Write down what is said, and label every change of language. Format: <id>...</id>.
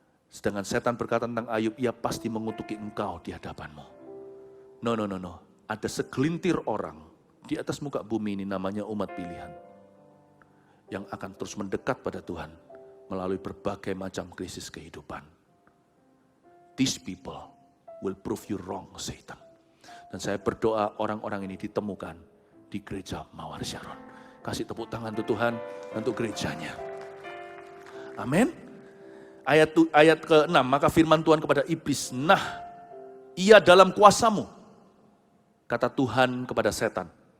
<id>Sedangkan setan berkata tentang Ayub, ia pasti mengutuki engkau di hadapanmu.</id> <en>No.</en> <id>Ada segelintir orang di atas muka bumi ini namanya umat pilihan, yang akan terus mendekat pada Tuhan melalui berbagai macam krisis kehidupan.</id> <en>These people will prove you wrong, Satan.</en> <id>Dan saya berdoa orang-orang ini ditemukan di gereja Mawar Syaron. Kasih tepuk tangan untuk Tuhan, untuk gerejanya. Amin. Ayat ke-6, maka firman Tuhan kepada iblis, nah, ia dalam kuasamu, kata Tuhan kepada setan.</id>